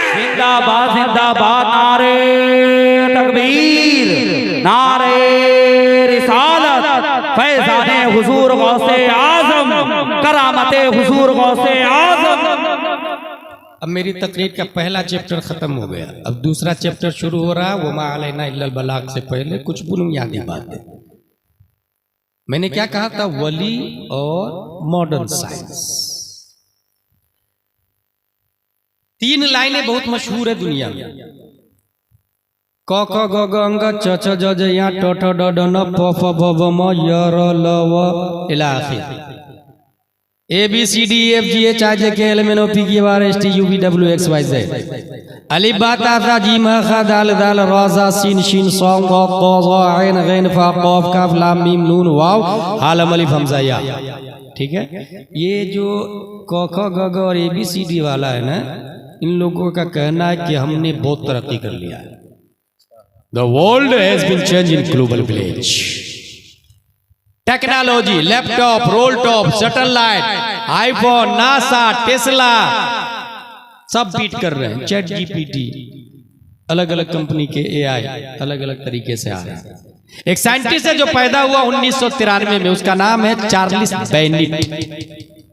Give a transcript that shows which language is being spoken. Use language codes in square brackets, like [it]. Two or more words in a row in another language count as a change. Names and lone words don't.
[hi] जिंदाबाद जिंदाबाद, नारे तकबीर, नारे रिसालत, फैज़ाने हुजूर गौसे आज़म, करामते हुजूर गौसे आज़म। अब मेरी तकरीर का पहला चैप्टर खत्म हो गया, अब दूसरा चैप्टर शुरू हो रहा है। [ar] وما علينا إلا البلاغ [hi] से पहले कुछ बुनियादी बातें। मैंने क्या कहा था? वली और [en] modern science. [hi] 3 लाइनें बहुत मशहूर है दुनिया में, क ख ग ग अंग च छ ज ज या ट ठ ड ढ न प फ भ भ म य र ल व इला आखिर। ABCDFGHIJKLMNOPQRSTUVWXYZ अलिफ बा ता सा जीम खा दाल दाल रा ज़ा सीन शीन सॉन्ग क़ाफ़ क़ाफ़ ग़ैन ग़ैन फा क़ाफ़ काफ़ लाम मीम नून वाव हालम अलिफ हमज़ा या। ठीक है, ये जो क ख ग ग और ABCD वाला है ना, इन लोगों का कहना है कि हमने बहुत तरक्की कर लिया है। [en] The world has been changed in global village. [hi] टेक्नोलॉजी, लैपटॉप, [en] roll top, [hi] सैटेलाइट, आईफोन, नासा, टेस्ला सब बीट कर रहे हैं। चैट जीपीटी, अलग अलग कंपनी के AI अलग अलग तरीके से आ रहे हैं। एक साइंटिस्ट है जो पैदा हुआ 1993 में, उसका नाम है चार्ल्स बेनिट।